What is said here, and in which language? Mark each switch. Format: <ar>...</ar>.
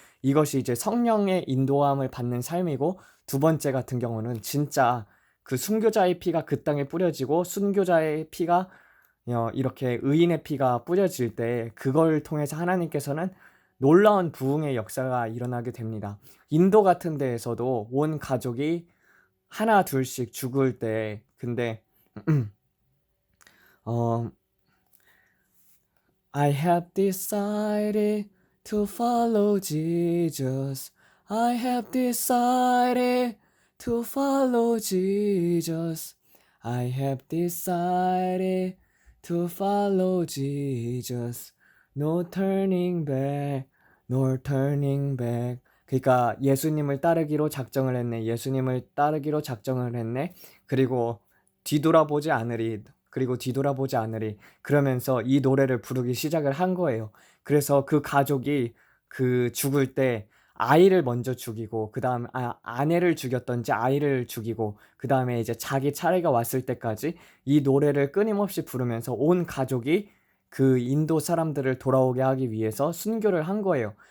<ko>이것이 이제 성령의 인도함을 받는 삶이고, 두 번째 같은 경우는 진짜 그 순교자의 피가 그 땅에 뿌려지고, 순교자의 피가 이렇게 의인의 피가 뿌려질 때 그걸 통해서 하나님께서는 놀라운 부흥의 역사가 일어나게 됩니다. 인도 같은 데에서도 온 가족이 하나 둘씩 죽을 때, 근데 어</ko> <en>I have decided to follow Jesus. I have decided to follow Jesus. I have decided to follow Jesus. No turning back, no turning back.</en> <ko>그러니까 예수님을 따르기로 작정을 했네. 예수님을 따르기로 작정을 했네. 그리고 뒤돌아보지 않으리. 그리고 뒤돌아보지 않으리. 그러면서 이 노래를 부르기 시작을 한 거예요. 그래서 그 가족이 그 죽을 때 아이를 먼저 죽이고, 그 다음 아내를 죽였던지 아이를 죽이고, 그 다음에 이제 자기 차례가 왔을 때까지 이 노래를 끊임없이 부르면서 온 가족이 그 인도 사람들을 돌아오게 하기 위해서 순교를 한 거예요.</ko>